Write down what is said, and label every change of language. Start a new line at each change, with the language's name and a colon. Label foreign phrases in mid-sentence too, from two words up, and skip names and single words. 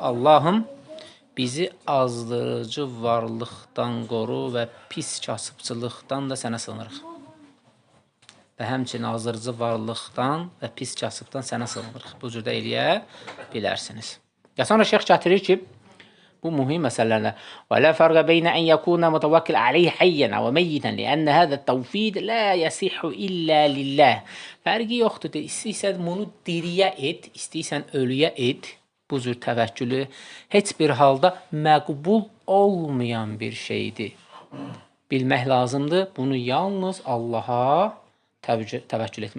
Azerbaijani: Allahım bizi azdırıcı varlıqdan qoru və pis kasıbçılıqdan da sənə sığınırıq. Və həmçinin azdırıcı varlıqdan və pis kasıbdan sənə sığınırıq. Bu cürdə eləyə bilərsiniz. Ya sonra şeyx gətirir ki, bu mühim məsələlərlə
Arabic: وَلَا فَرْقَ بَيْنَ أَنْ يَكُونَ مُتَوَكِّلْ عَلَيْهِ حَيًّا وَمَيِّتًا لِأَنَّ هَذَا التَّوْفِيدْ لَا يَصِحُّ إِلَّا لِلَّهِ.
Azerbaijani: Fərqi yoxdur. İstəyirsən bunu diriyə et, istəyirsən ölüyə et. Bu cür təvəkkülü heç bir halda məqbul olmayan bir şeydir. Bilmək lazımdır. Bunu yalnız Allaha təvəkkül etmək.